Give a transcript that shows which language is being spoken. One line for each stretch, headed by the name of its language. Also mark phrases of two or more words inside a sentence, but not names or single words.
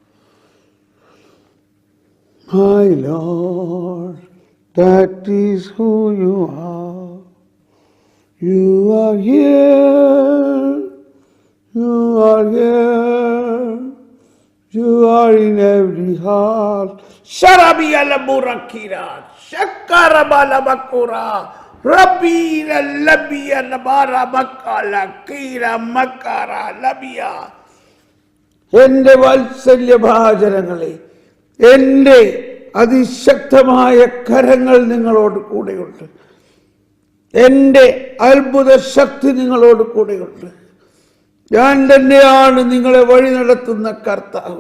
English: My Lord, that is who you are. You are here, you are here, you are in every heart. Sharabia laburakira, shakarabala bakura, rabira labia labara bakala, kira makara labia.
Malayalam: എന്റെ വാത്സല്യഭാചനങ്ങളെ, എന്റെ അതിശക്തമായ കരങ്ങൾ നിങ്ങളോട് കൂടെയുണ്ട്. എന്റെ അത്ഭുത ശക്തി നിങ്ങളോട് കൂടെയുണ്ട്. ഞാൻ തന്നെയാണ് നിങ്ങളെ വഴി നടത്തുന്ന കർത്താവ്.